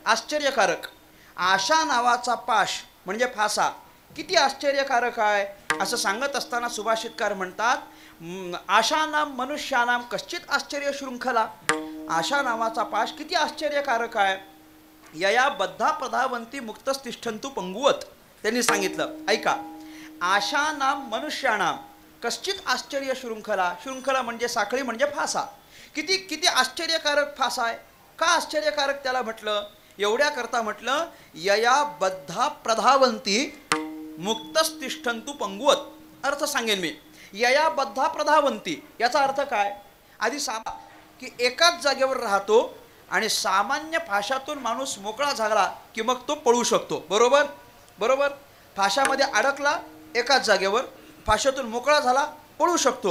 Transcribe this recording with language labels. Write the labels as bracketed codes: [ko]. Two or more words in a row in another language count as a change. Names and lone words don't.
[mr] आश्चर्यकारक. आशा नावाचा पाश म्हणजे फासा किती आश्चर्यकारक आहे असं सांगत असताना सुभाषितकार म्हणतात, [sa] आशानाम मनुष्यानाम कश्चित आश्चर्य शृंखला. [mr] आशा नावाचा पाश किती आश्चर्यकारक आहे. [sa] यया बद्धा प्रधावंती मुक्तस्तिष्ठंतु पंगुवत. [mr] त्यांनी सांगितलं, ऐका, [sa] आशा नाम मनुष्याणाम कश्चित आश्चर्य शृंखला. [mr] शृंखला म्हणजे साखळी म्हणजे फासा. किती किती आश्चर्यकारक फासा आहे. का आश्चर्यकारक त्याला म्हटलं? एवढ्या करता म्हटलं, [sa] यया बद्धा प्रधावंती मुक्तस्तिष्ठन्तु पंगुवत. [mr] अर्थ सांगेन मी. [sa] यया बद्धा प्रधावंती [mr] याचा अर्थ काय? आधी की एकाच जागेवर राहतो आणि सामान्य फाशातून माणूस मोकळा झाला की मग तो पळू शकतो. बरोबर बरोबर. फाशामध्ये अडकला एकाच जागेवर, फाशातून मोकळा झाला, पळू शकतो.